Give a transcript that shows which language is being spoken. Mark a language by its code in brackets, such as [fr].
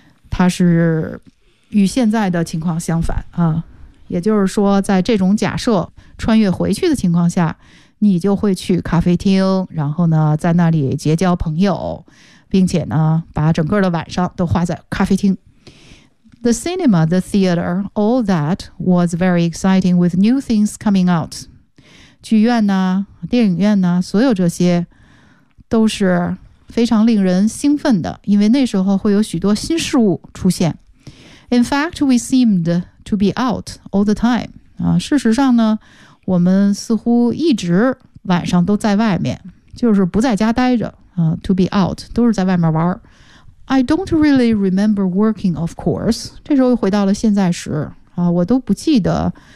[zh] 它是与现在的情况相反、也就是说在这种假设穿越回去的情况下你就会去咖啡厅然后呢在那里结交朋友并且呢把整个的晚上都花在咖啡厅。 [en] The cinema, the theater, all that was very exciting with new things coming out. [zh] 剧院呢、电影院呢，所有这些都是非常令人兴奋的，因为那时候会有许多新事物出现。 [en] In fact, we seemed to be out all the time. [zh] 事实上呢，我们似乎一直晚上都在外面，就是不在家待着。 [en] To be out [zh] 都是在外面玩。 [en] I don't really remember working, of course. [zh] 这时候回到了现在时，我都不记得。